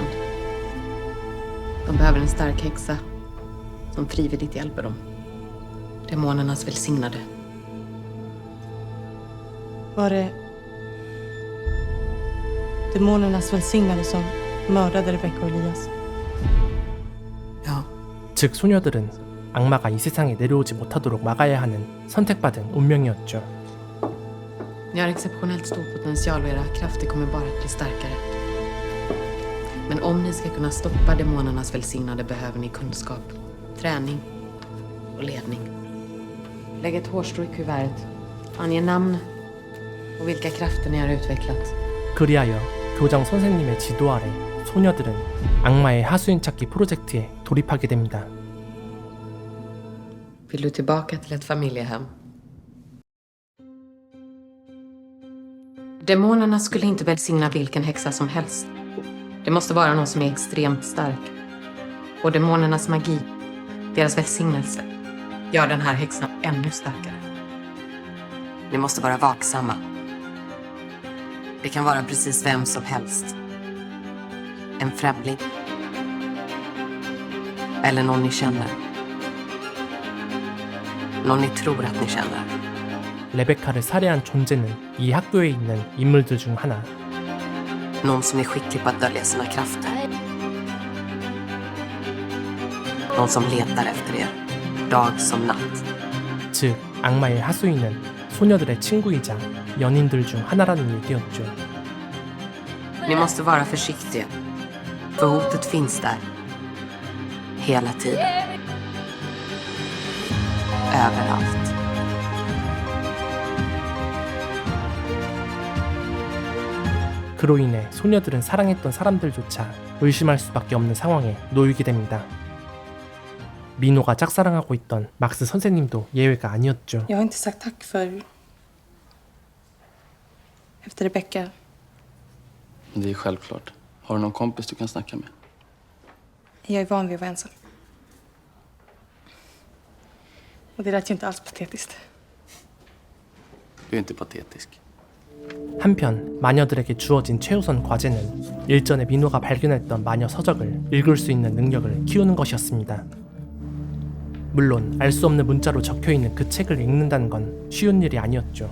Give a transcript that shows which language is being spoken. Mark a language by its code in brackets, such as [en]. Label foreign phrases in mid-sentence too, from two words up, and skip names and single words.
[sv] De behöver en stark häxa som frivilligt hjälper dem. Demonernas välsignade. Var det demonernas välsignade som mördade Rebecca och Elias? Ja. [ko] 즉 소녀들은 악마가 이 세상에 내려오지 못하도록 막아야 하는 선택받은 운명이었죠. [sv] Ni har exceptionellt stor potential och era krafter kommer bara att bli starkare. Men om ni ska kunna stoppa demonernas välsignade behöver ni kunskap, träning och ledning. Lägg ett hårstrå i kuvertet. Ange namn och vilka krafter ni har utvecklat. [ko] 그리하여 교장 선생님의 지도 아래 소녀들은 악마의 하수인 찾기 프로젝트에 돌입하게 됩니다. [sv] Vill du tillbaka till ett familjehem? Demonerna skulle inte välsigna vilken häxa som helst. Det måste vara någon som är extremt stark. Och demonernas magi, deras välsignelse, gör den här häxan ännu starkare. Ni måste vara vaksamma. Det kan vara precis vem som helst. En främling. Eller någon ni känner. någon ni tror att ni känner. [ko] 레베카를 살해한 존재는 이 학교에 있는 인물들 중 하나. [sv] Någon som är skicklig på att dölja sina krafter. Någon som letar efter er, dag som natt. [ko] 즉, 악마의 하수인은 소녀들의 친구이자 연인들 중 하나라는 얘기였죠. [sv] Ni måste vara försiktiga. För hotet finns där. Hela tiden. Överallt. [ko] 그로 인해 소녀들은 사랑했던 사람들조차 의심할 수밖에 없는 상황에 놓이게 됩니다. 민호가 짝사랑하고 있던 막스 선생님도 예외가 아니었죠. [sv] Jag har inte sagt tack för... efter Rebecca. Det är självklart. Har du någon kompis du kan snacka med? Jag är van vid att vara ensam. Och det lät ju inte alls patetiskt. Du är inte patetisk. [ko] 한편 마녀들에게 주어진 최우선 과제는 일전에 민호가 발견했던 마녀 서적을 읽을 수 있는 능력을 키우는 것이었습니다. 물론 알 수 없는 문자로 적혀있는 그 책을 읽는다는 건 쉬운 일이 아니었죠.